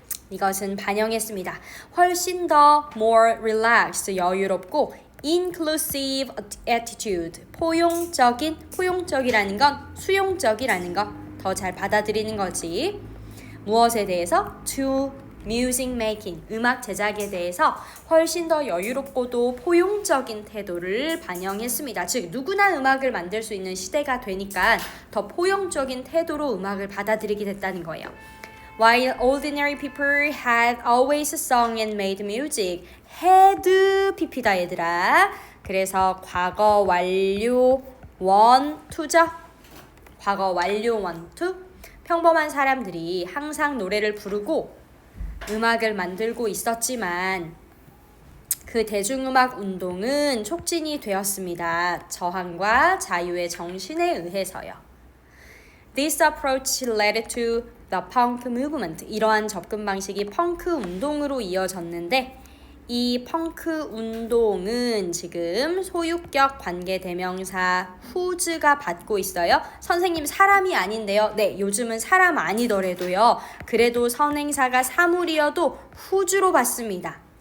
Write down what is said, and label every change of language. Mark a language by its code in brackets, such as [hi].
[ko] 이것은 반영했습니다. 훨씬 더 [en] more relaxed, [ko] 여유롭고 [en] inclusive attitude, [ko] 포용적이라는 건 수용적이라는 거 더 잘 받아들이는 거지. 무엇에 대해서? [en] to music making, [ko] 음악 제작에 대해서 훨씬 더 여유롭고도 포용적인 태도를 반영했습니다. 즉 누구나 음악을 만들 수 있는 시대가 되니까 더 포용적인 태도로 음악을 받아들이게 됐다는 거예요. [en] While ordinary people had always sung and made music, had PP다 [ko] 얘들아. 그래서 과거 완료 원 투죠. 과거 완료 원 투. 평범한 사람들이 항상 노래를 부르고 음악을 만들고 있었지만 그 대중음악 운동은 촉진이 되었습니다. 저항과 자유의 정신에 의해서요. [en] This approach led to the punk movement. [ko] 이러한 접근 방식이 펑크 운동으로 이어졌는데 이 펑크 운동은 지금 소유격 관계대명사 whose가 받고 있어요. 선생님 사람이 아닌데요. 네, 요즘은 사람 아니더라도요. 그래도 선행사가 사물이어도 whose로 받습니다.